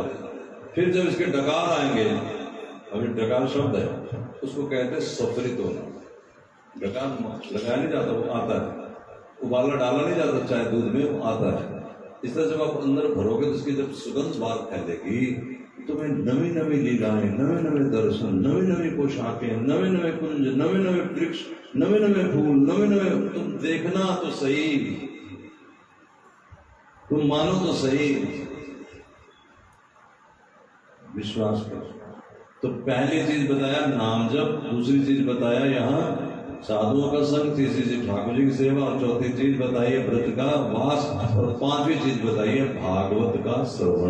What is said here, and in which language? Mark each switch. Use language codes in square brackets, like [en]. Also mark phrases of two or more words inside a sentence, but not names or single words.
[hi] फिर जब इसके डकार आएंगे, अभी डकार शब्द है, उसको कहते हैं सफरित होना। डकार लगाया नहीं जाता, वो आता है, उबाला डाला नहीं जाता चाहे दूध में, वो आता है। इस तरह जब आप अंदर भरोगे तो उसकी जब सुगंध बाहर फैलेगी, तुम्हें नवी नवी लीलाएं, नवे नवे दर्शन, नवी नवी पोशाकें, नवे नवे कुंज, नवे नवे वृक्ष, नवे नवे फूल, नवे नवे, तुम देखना तो सही, तुम मानो तो सही, विश्वास करो। तो पहली चीज बताया नाम जप, दूसरी चीज बताया यहाँ साधुओं का संग, तीसरी चीज ठाकुर जी की सेवा, और चौथी चीज बताइए व्रत का वास, और पांचवी चीज बताइए भागवत का श्रवण।